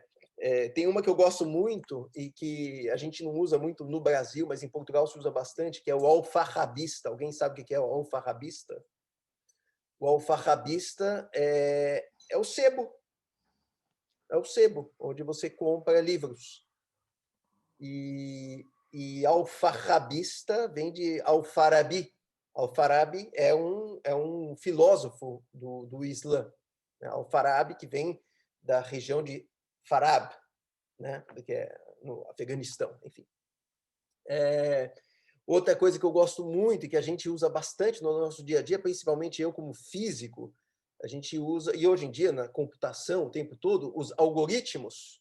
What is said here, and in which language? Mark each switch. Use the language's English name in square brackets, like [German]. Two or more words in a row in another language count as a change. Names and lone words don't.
[Portuguese] Tem uma que eu gosto muito e que a gente não usa muito no Brasil, mas em Portugal se usa bastante, que é o alfarrabista. Alguém sabe o que é o alfarrabista? O alfarrabista é o sebo. É o sebo, onde você compra livros. E alfarrabista vem de Al-Farabi. Al-Farabi é um filósofo do Islã. Né? Al-Farabi, que vem da região de Farab, né? Que é no Afeganistão, enfim. Outra coisa que eu gosto muito e que a gente usa bastante no nosso dia a dia, principalmente eu como físico, a gente usa, e hoje em dia na computação o tempo todo, os algoritmos.